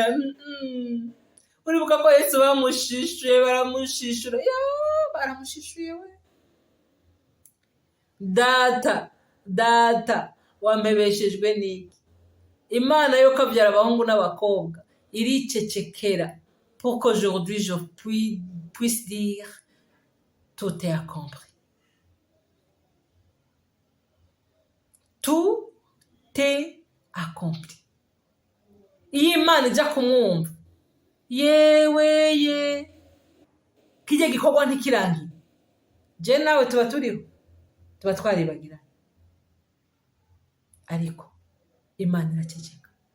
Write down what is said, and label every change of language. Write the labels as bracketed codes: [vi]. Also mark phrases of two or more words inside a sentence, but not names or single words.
[rn] Uribuka ko Yesu bamushishuye, baramushishura, baramushishuye we. Data wampebeshejwe n'iki? Imana yo kabyara abahungu n'abakobwa iricecekera [fr] pour qu'aujourd'hui je puisse dire tout est accompli. Tout est accompli. [rn] Iyi Imana ija kumwumva, yewe kijye gikorwa ntikirangiye, je nawe tuba turiho, tuba twaribagira, ariko Imana iraceceka.